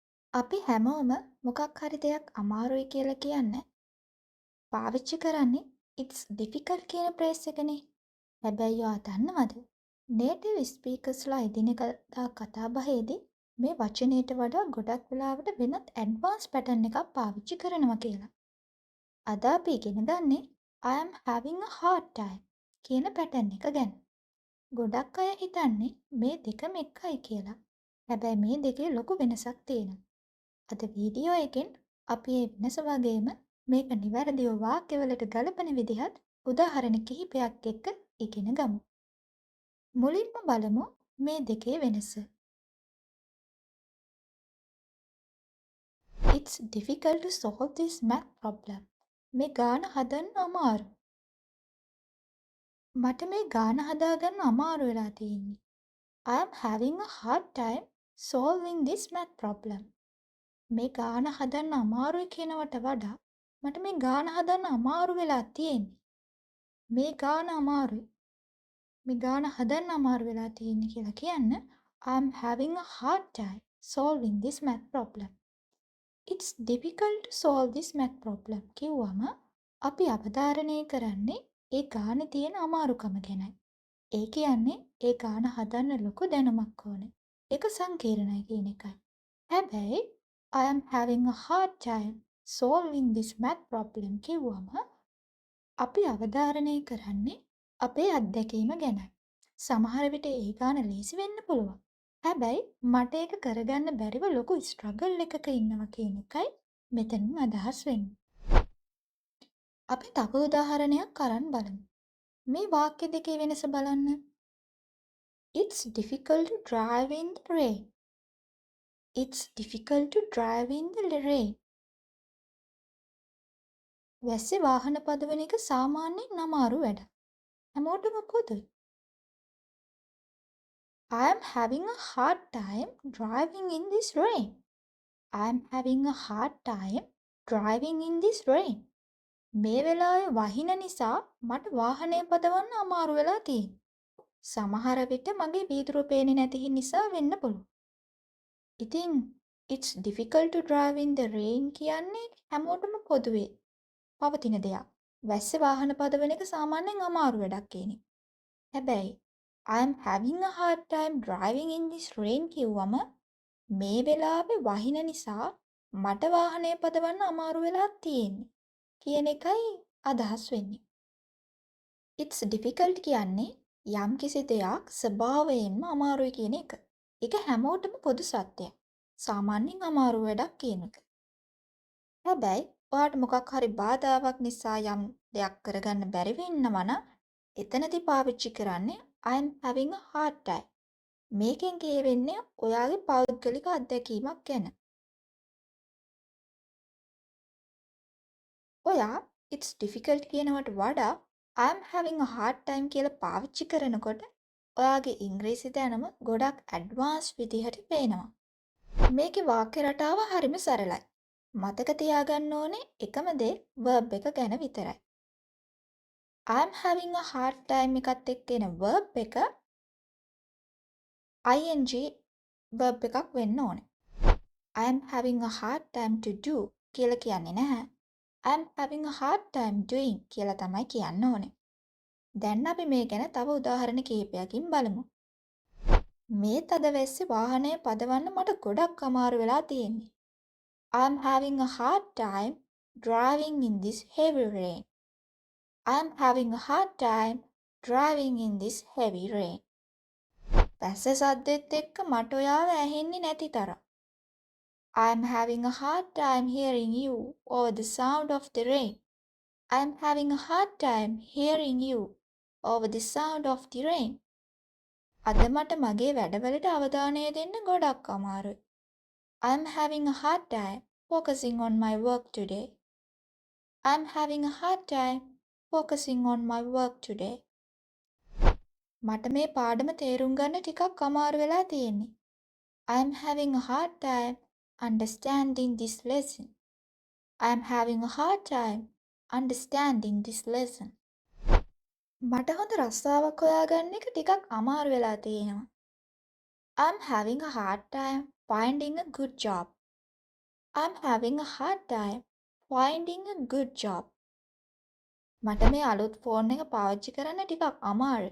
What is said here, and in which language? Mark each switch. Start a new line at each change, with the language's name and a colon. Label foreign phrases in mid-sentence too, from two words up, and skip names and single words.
Sinhala: අපි හැමෝම මොකක් හරි දෙයක් අමාරුයි කියලා කියන්නේ පාවිච්චි කරන්නේ
English: it's difficult
Sinhala: කියන ප්‍රේස් එකනේ. හැබැයි ඔයා දන්නවද?
English: native speakers
Sinhala: ලා එදිනෙදා කතා බහේදී මේ වචනයට වඩා ගොඩක් වෙලාවට වෙනත්
English: advance pattern
Sinhala: එකක් පාවිච්චි කරනවා කියලා. අද අපි ඉගෙන ගන්නේ
English: I am having a hard time
Sinhala: කියන පැටර්න් එක ගැන. ගොඩක් අය හිතන්නේ මේ දෙකම එකයි කියලා. හැබැයි මේ දෙකේ ලොකු වෙනසක් තියෙනවා. අද වීඩියෝ එකෙන් අපි මේ වෙනස වගේම මේක නිවැරදිව වාක්‍යවලට ගලපන විදිහත් උදාහරණ කිහිපයක් එක්ක ඉගෙන ගමු. මුලින්ම බලමු මේ දෙකේ වෙනස.
English: It's difficult to solve this math problem.
Sinhala: මේ ගාන හදන්න අමාරු. මට මේ ගාන හදාගන්න අමාරු වෙලා තියෙන්නේ.
English: I am having a hard time solving this math problem.
Sinhala: මේ ගාන හදන්න අමාරුයි කියනවට වඩා මට මේ ගාන හදන්න අමාරු වෙලා තියෙන්නේ. මේ ගාන අමාරුයි. මේ ගාන හදන්න අමාරු වෙලා තියෙන්නේ කියලා කියන්න
English: I'm having a hard time solving this math problem. It's difficult to solve this math problem
Sinhala: කිව්වම අපි අවධාරණය කරන්නේ ඒ ගානේ තියෙන අමාරුකම ගැනයි. ඒ කියන්නේ ඒ ගාන හදන්න ලොකු දැනුමක් ඕනේ. ඒක සංකීර්ණයි කියන එකයි. හැබැයි
English: I am having a hard time solving this math problem
Sinhala: කිව්වම අපි අවධාරණය කරන්නේ අපේ අත්දැකීම ගැනයි. සමහර විට ඒ ගාන ලේසි වෙන්න පුළුවන්. හැබැයි මට ඒක කරගන්න බැරිව ලොකු ස්ට්‍රගල් එකක ඉන්නවා කියන එකයි මෙතනින් අදහස් වෙන්නේ. අපි තව උදාහරණයක් අරන් බලමු. මේ වාක්‍ය දෙකේ වෙනස බලන්න.
English: It's difficult to drive in the rain. It's difficult to drive in the rain.
Sinhala: වැස්සේ වාහන පදවන එක සාමාන්‍යයෙන් අමාරු වැඩක්. හැමෝටම පොදුයි.
English: I am having a hard time driving in this rain. I am having a hard time driving in this rain.
Sinhala: මේ වෙලාවේ වහින නිසා මට වාහනය පදවන්න අමාරු වෙලා තියෙනවා. සමහර විට මගේ වීදුරුව පේන්නේ නැති නිසා වෙන්න පුළුවන්. ඉතින්
English: it's difficult to drive in the rain
Sinhala: කියන්නේ හැමෝටම පොදුවේ පවතින දෙයක්. වැස්සේ වාහන පදවන එක සාමාන්‍යයෙන් අමාරු වැඩක් කියන එක. හැබැයි
English: I am having a hard time driving in this rain
Sinhala: කිව්වම මේ වෙලාවේ වහින නිසා මට වාහනය පදවන්න අමාරු වෙලා තියෙන්නේ කියන එකයි අදහස් වෙන්නේ.
English: It's difficult
Sinhala: කියන්නේ යම්කිසි දෙයක් ස්වභාවයෙන්ම අමාරුයි කියන එක. ඒක හැමෝටම පොදු සත්‍යයක්. සාමාන්‍යයෙන් අමාරු වැඩක් කියන එක. හැබැයි ඔයාට මොකක් හරි බාධාවක් නිසා යම් දෙයක් කරගන්න බැරි වෙනවා නම් එතනදී පාවිච්චි කරන්නේ
English: I am having a hard time.
Sinhala: මේකෙන් කියවෙන්නේ ඔයාගේ පෞද්ගලික අත්දැකීමක් ගැන. ඔයා
English: it's difficult
Sinhala: කියනවට වඩා
English: I am having a hard time
Sinhala: කියලා පාවිච්චි කරනකොට ඔයාගේ ඉංග්‍රීසි දැනුම ගොඩක් ඇඩ්වාන්ස් විදිහට පේනවා. මේකේ වාක්‍ය රටාව හරිම සරලයි. මතක තියාගන්න ඕනේ එකම දේ verb එක ගැන විතරයි.
English: I am having a hard time
Sinhala: එකත් එක්ක එන verb එක
English: ing verb
Sinhala: එකක් වෙන්න ඕනේ.
English: I am having a hard time to do
Sinhala: කියලා කියන්නේ නැහැ.
English: I am having a hard time doing
Sinhala: කියලා තමයි කියන්න ඕනේ. දැන් අපි මේ ගැන තව උදාහරණ කිහිපයකින් බලමු. මේ තද වැස්සේ වාහනය පදවන්න මට ගොඩක් අමාරු වෙලා තියෙන්නේ.
English: I am having a hard time driving in this heavy rain. I am having a hard time driving in this heavy rain.
Sinhala: වැස්ස සද්දෙත් එක්ක මට ඔයාව ඇහෙන්නේ නැති තරම්.
English: I am having a hard time hearing you over the sound of the rain. I am having a hard time hearing you over the sound of the rain.
Sinhala: අද මට මගේ වැඩවලට අවධානය දෙන්න ගොඩක් අමාරුයි.
English: I am having a hard time focusing on my work today. I am having a hard time focusing on my work today.
Sinhala: මට මේ පාඩම තේරුම් ගන්න ටිකක් අමාරු වෙලා තියෙන්නේ.
English: I am having a hard time understanding this lesson. I am having a hard time understanding this lesson.
Sinhala: මට හොඳ රස්සාවක් හොයාගන්න එක ටිකක් අමාරු වෙලා තියෙනවා.
English: I am having a hard time finding a good job. I'm having a hard time finding a good job.
Sinhala: මට මේ අලුත් ෆෝන් එක පාවිච්චි කරන්න ටිකක් අමාරුයි.